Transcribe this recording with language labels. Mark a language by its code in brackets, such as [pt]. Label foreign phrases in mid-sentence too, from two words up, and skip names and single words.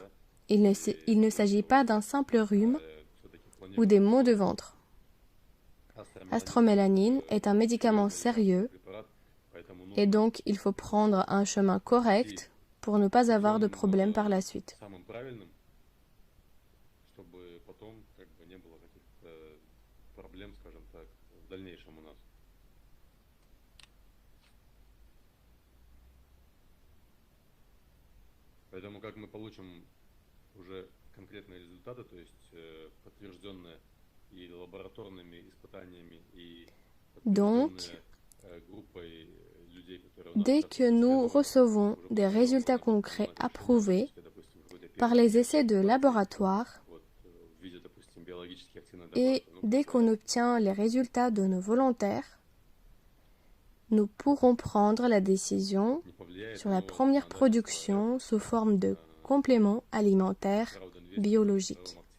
[fr] Il ne s'agit pas d'un simple rhume ou des maux de ventre. Astromélanine est un médicament sérieux et donc il faut prendre un chemin correct pour ne pas avoir de problème par la suite. [ru] Поэтому как мы получим уже конкретные результаты, то есть подтвержденные и лабораторными испытаниями, и [fr] Donc, dès que nous recevons des résultats concrets approuvés par les essais de laboratoire et dès qu'on obtient les résultats de nos volontaires, nous pourrons prendre la décision sur la première production sous forme de compléments alimentaires biologiques.